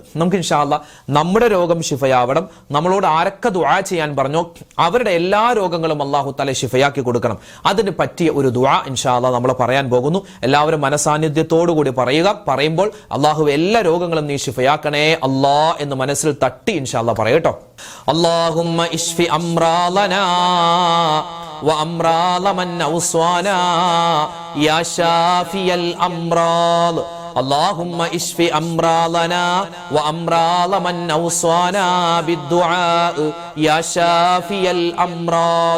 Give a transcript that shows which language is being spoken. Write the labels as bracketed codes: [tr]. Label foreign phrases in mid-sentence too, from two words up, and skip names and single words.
[ml] നമുക്ക് [ar] إن شاء الله [ml] നമ്മുടെ രോഗം ശിഫയാവണം, നമ്മളോട് ആരൊക്കെ ദുആ ചെയ്യാൻ പറഞ്ഞോ അവരുടെ എല്ലാ രോഗങ്ങളും [ar] الله تعالى [ml] ശിഫയാക്കി കൊടുക്കണം. അതിന് പറ്റിയ ഒരു ദുആ [ar] إن شاء الله [ml] നമ്മൾ പറയാൻ പോകുന്നു. എല്ലാവരും മനസാന്നിധ്യത്തോടു കൂടി പറയുക. പറയുമ്പോൾ അല്ലാഹു എല്ലാ രോഗങ്ങളും നീ ശിഫയാക്കണേ അല്ലാ എന്ന് മനസ്സിൽ തട്ടി [ar] إن شاء الله [ml] പറയട്ടോ. [ar] اللهم اشف أمراضنا وأمراض من أوصانا يا شافي الأمراض. اللهم اشف أمراضنا وأمراض من أوصانا بالدعاء يا شافي الأمراض.